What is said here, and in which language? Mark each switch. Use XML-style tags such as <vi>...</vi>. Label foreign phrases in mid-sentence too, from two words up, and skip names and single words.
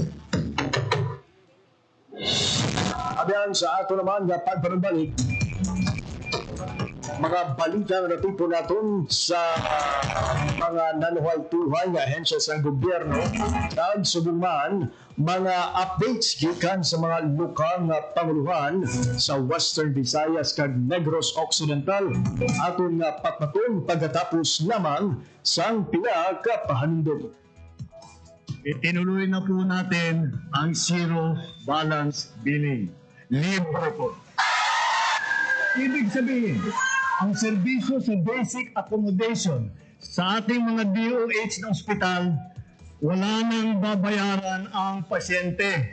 <hil>Abiyan sa ato naman nga pagpanumbalik, mga balita na tipo natin sa mga nanuhay-tuhay nga ahensya sa gobyerno kag subong mga updates gikan sa mga lokal nga panguluhan sa Western Visayas kag Negros Occidental aton nga patmaton pagkatapos lamang sang pila ka pahanindog.</hil> <tl>Itinuloy na po natin ang</tl> <en>zero balance billing.</en> <tl>Libre po. Ibig sabihin, ang serbisyo sa</tl> <en>basic accommodation</en> <tl>sa ating mga DOH na ospital, wala nang babayaran ang pasyente.</tl>